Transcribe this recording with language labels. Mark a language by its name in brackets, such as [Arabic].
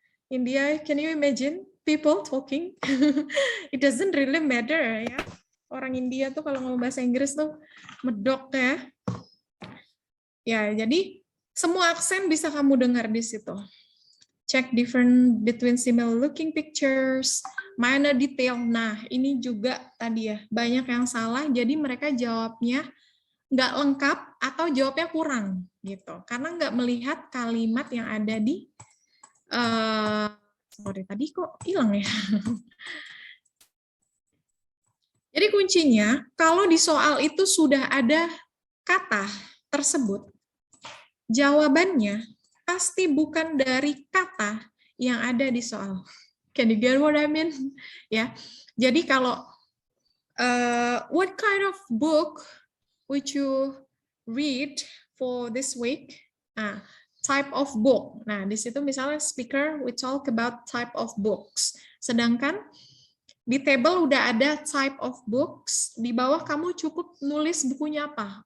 [English] India, can you imagine people talking? It doesn't really matter ya. [Indonesian] Orang India tuh kalau ngomong bahasa Inggris tuh medok ya. Ya, jadi semua aksen bisa kamu dengar di situ. [English] Check different between similar looking pictures, minor detail. [Indonesian] Nah, ini juga tadi ya, banyak yang salah, jadi mereka jawabnya nggak lengkap atau jawabnya kurang, gitu. Karena nggak melihat kalimat yang ada di, sorry, tadi kok hilang ya. Jadi kuncinya, kalau di soal itu sudah ada kata tersebut, jawabannya pasti bukan dari kata yang ada di soal. [English] Can you get what I mean? [Indonesian] Ya, jadi kalau [English] what kind of book would you read for this week? Type of book. [Indonesian] Nah, di situ misalnya [English] speaker we talk about type of books. [Indonesian] Sedangkan di table udah ada [English] type of books, [Indonesian] di bawah kamu cukup nulis bukunya apa.